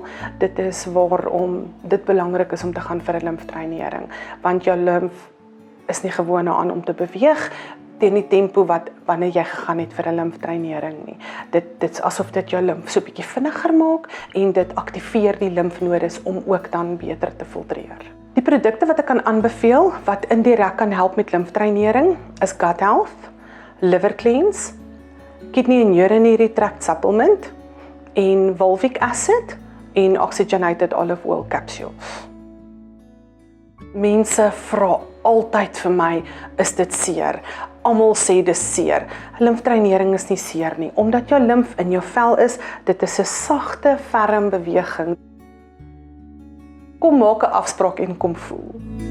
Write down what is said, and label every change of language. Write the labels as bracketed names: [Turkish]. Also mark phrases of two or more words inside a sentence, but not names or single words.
[Afrikaans] Dit is waarom dit belangrik is om te gaan vir 'n limfdreinering, want jou limf is nie gewoon daaraan om te beweeg teen die tempo wat wanneer jy gegaan het vir 'n limfdreinering nie. Dit is asof dit jou limf so 'n bietjie vinniger maak en dit aktiveer die limfnodes om ook dan beter te filtreer. Die produkte wat ek kan aanbeveel wat indirek kan help met limfdreinering is Gut Health, Liver Cleanse, Kidney and Urinary Tract Supplement en Volvic Acid en Oxygenated Olive Oil Capsules. Mense vra altyd vir my, is dit seer? Almal sê dis seer. Limfdreinering is nie seer nie, omdat jou limf in jou vel is, dit is 'n sagte, ferm beweging. Kom maak 'n afspraak en kom voel.